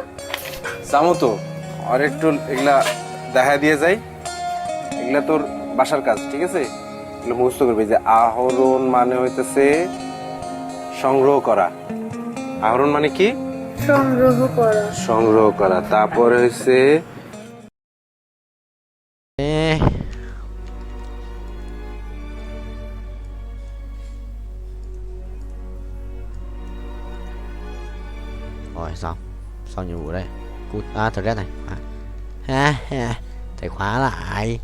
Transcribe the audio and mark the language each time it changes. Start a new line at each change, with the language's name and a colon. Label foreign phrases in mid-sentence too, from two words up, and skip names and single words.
Bangla: যাবো তো, আর একটু এগুলা দেখা দিয়ে যাই। এগুলা তোর বাসার কাজ, ঠিক আছে? এগুলো মুখস্থ করবি। যে আহরণ মানে হইতেছে সংগ্রহ করা। আহরণ মানে কি? সংগ্রহ করা। সংগ্রহ করা। তারপরে হইছে
Vietnamese: Rồi xong, xong nhiệm vụ đây. Cút, thật ra này. Ha ha, thầy khóa lại.